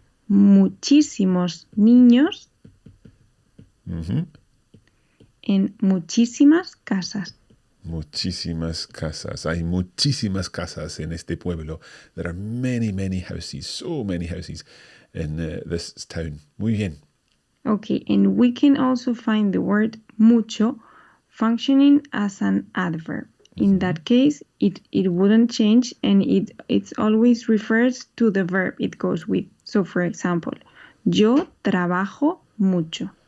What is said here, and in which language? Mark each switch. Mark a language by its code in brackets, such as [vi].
[es] Muchísimos niños, and muchísimas casas. Muchísimas casas. Hay muchísimas casas en este pueblo. [en] There are many, many houses, so many houses in this town. [es] Muy bien. [en] Okay, and we can also find the word mucho functioning as an adverb. In that case, it wouldn't change, and it always refers to the verb it goes with. So, for example, [es] yo trabajo mucho.